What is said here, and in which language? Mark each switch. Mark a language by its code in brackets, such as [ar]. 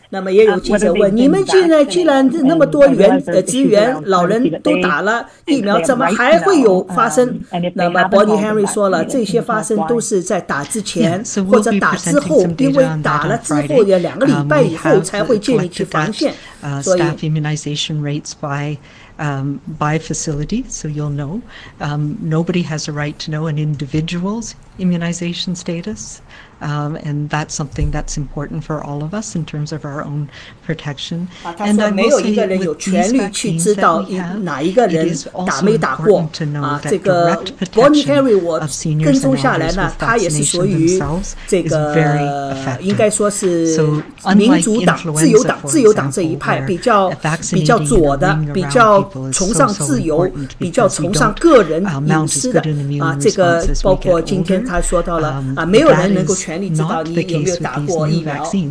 [zh] 那么也有记者问，你们既然那么多职员老人都打了疫苗，怎么还会有发生？那么 Bonnie Henry 说了，这些发生都是在打之前或者打之后，因为打了之后也2个礼拜以后才会建立起防线，所以 [en] staff immunization rates by facility, so you'll know. Nobody has a right to know an individual's immunization status, and that's something that's important for all of us in terms of our own protection. [zh] 他说没有一个人有权利去知道哪一个人打没打过这个 Bonnie Henry 我跟踪下来呢，他也是属于这个应该说是民主党、自由党这一派，比较左的，比较崇尚自由，比较崇尚个人隐私的这个包括今天他说到了没有人能够全力知道你有没有打过疫苗。